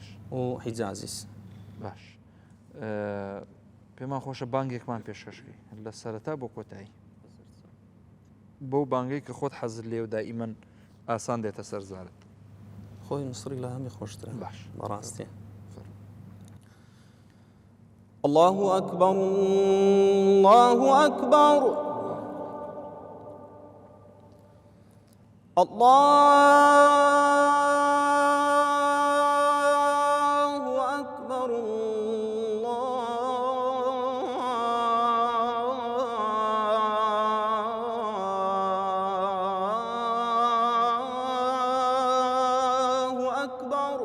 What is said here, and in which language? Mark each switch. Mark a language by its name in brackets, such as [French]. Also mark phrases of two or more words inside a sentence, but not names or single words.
[Central Kurdish] و حیجازیس باش پێمان خۆشە بانگێکمان پێشکەشکەی لە سەرەتا بۆ کۆتایی بەو بانگەی کە خۆت حەزت لێ و دائیمەن ئاسان دێتە سەرزارت خۆی مصری لە هەمی خۆشترە باش بەڕاستی [Arabic] الله أكبر الله أكبر الله أكبر الله أكبر